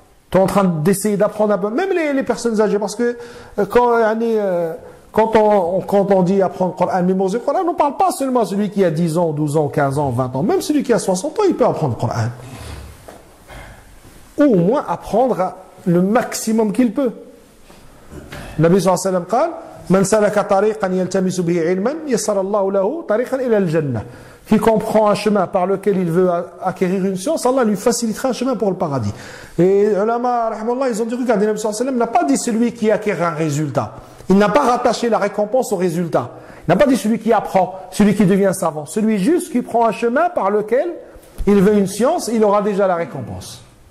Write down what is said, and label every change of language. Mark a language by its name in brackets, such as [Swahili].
[French] Tu es en train d'essayer d'apprendre un peu. Même les personnes âgées. Parce que quand on dit apprendre le Coran, mémoriser le Coran, on ne parle pas seulement à celui qui a 10 ans, 12 ans, 15 ans, 20 ans. Même celui qui a 60 ans, il peut apprendre le Coran. Ou au moins apprendre le maximum qu'il peut. [Arabic] Nabi sallallahu alayhi wa sallam قال من سلك طريقا يلتمس به علما يسر الله له طريقا إلى الجنة. [French] Qui comprend un chemin par lequel il veut acquérir une science, Allah lui facilitera un chemin pour le paradis. Et les ulama, ils ont dit, regardez, Nabi sallallahu alayhi wa sallam n'a pas dit celui qui acquiert un résultat. Il n'a pas rattaché la récompense au résultat. Il n'a pas dit celui qui apprend, celui qui devient savant. Celui juste qui prend un chemin par lequel il veut une science, il aura déjà la récompense.